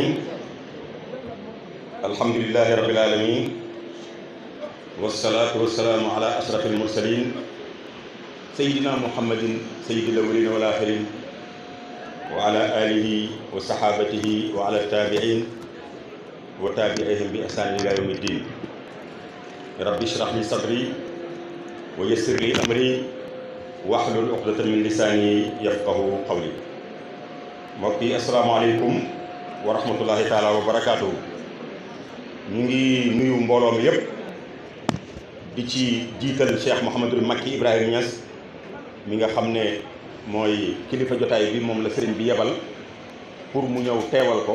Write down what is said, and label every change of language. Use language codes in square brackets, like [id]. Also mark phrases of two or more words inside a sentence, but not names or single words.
[ar] الحمد لله رب العالمين. والصلاة والسلام على أشرف المرسلين سيدنا محمد سيد الأولين والآخرين وعلى آله وصحابته وعلى التابعين وتابعيهم بإحسان إلى يوم الدين. رب اشرح لي صدري ويسر لي أمري واحلل عقدة من لساني يفقهوا قولي. [wo] mbokk yi [ar] السلام عليكم ورحمة الله تعالى وبركاته. [wo] ñu ngi nuyu mbooloo mi yépp di ci jiital Cheikh Mouhamadul Makki Ibrahima Niass mi nga xam ne mooy kilifa jotaay bi, moom la sëriñ bi yebal pour mu ñëw teewal ko.